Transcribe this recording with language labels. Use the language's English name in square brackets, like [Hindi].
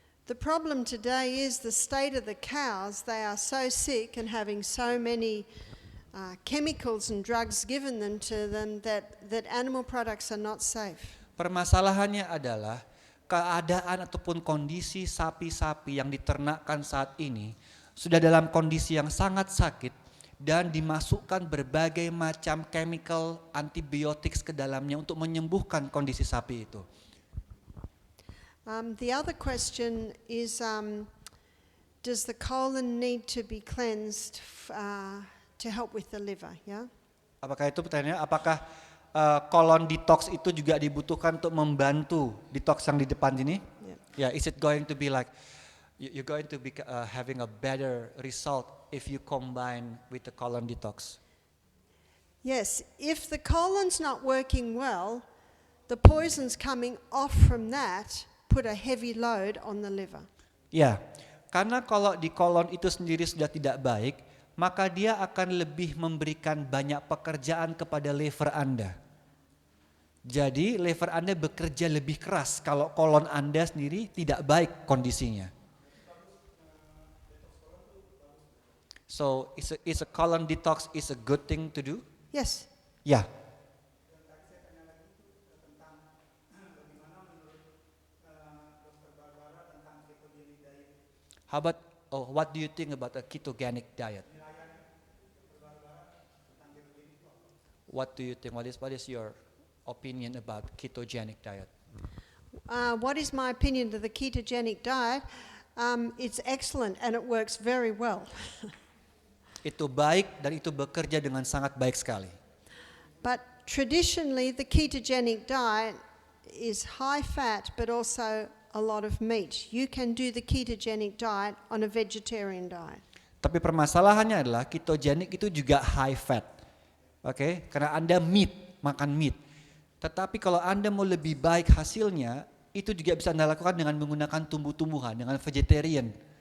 [English] The problem today is the state of the cows. They are so sick and having so many chemicals and drugs given them to them that animal products are not safe. [Indonesian] Permasalahannya adalah keadaan ataupun kondisi sapi-sapi yang diternakkan saat ini sudah dalam kondisi yang sangat sakit dan dimasukkan berbagai macam chemical antibiotics ke dalamnya untuk menyembuhkan kondisi sapi itu. [English] The other question is, does the colon need to be cleansed to help with the liver? Yeah. [Indonesian] Apakah itu pertanyaannya? Apakah colon detox itu juga dibutuhkan untuk membantu detox yang di depan ini? [English] Yeah. Is it going to be like you're going to be having a better result if you combine with the colon detox? Yes. If the colon's not working well, the poisons coming off from that put a heavy load on the liver. [Indonesian] Ya, karena kalau di kolon itu sendiri sudah tidak baik, maka dia akan lebih memberikan banyak pekerjaan kepada liver Anda. Jadi liver Anda bekerja lebih keras kalau kolon Anda sendiri tidak baik kondisinya. [English] So is a colon detox is a good thing to do? Yes. [Indonesian] Ya. [English] How about what do you think about a ketogenic diet? What do you think? What is your opinion about ketogenic diet? What is my opinion of the ketogenic diet? It's excellent and it works very well. [Indonesian] Itu baik dan itu bekerja dengan sangat baik sekali. [English] But traditionally the ketogenic diet is high fat but also a lot of meat. You can do the ketogenic diet on a vegetarian diet. [Indonesian] Tapi permasalahannya adalah ketogenic itu juga [English] high fat. [Indonesian] Oke, karena Anda makan meat. Tetapi kalau Anda mau lebih baik hasilnya, itu juga bisa Anda lakukan dengan menggunakan tumbuh-tumbuhan, dengan vegetarian.